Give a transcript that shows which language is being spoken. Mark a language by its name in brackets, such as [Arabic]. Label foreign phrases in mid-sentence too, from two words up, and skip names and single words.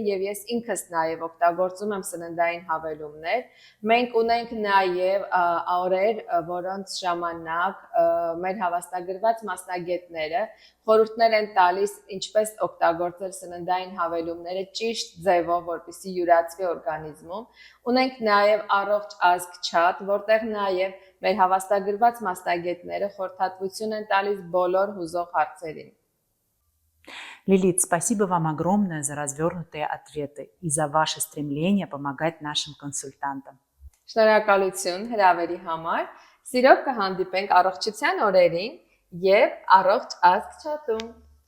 [Armenian] եւ ես ինքս նաեւ օգտագործում եմ սննդային հավելումներ։ Մենք ունենք նաեւ օրեր, որոնց ժամանակ մեր հավաստագրված մասնագետները խորհուրդներ են տալիս ինչպես օգտագործել սննդային հավելումները ճիշտ ձևով, որպեսզի յուրացվի օրգանիզմում։ Ունենք նաեւ առողջ ազգ չաթ, որտեղ նաեւ մեր հավաստագրված մասնագետները խորհրդատվություն են տալիս բոլոր հուզող հարցերին։ [Russian] Лилит, спасибо вам огромное за развернутые ответы и за ваше стремление помогать нашим консультантам. [Armenian] Շնորհակալություն հրավերի համար։ Սիրով կհանդիպենք առողջության օրերին եւ առողջ ազգ չաթում։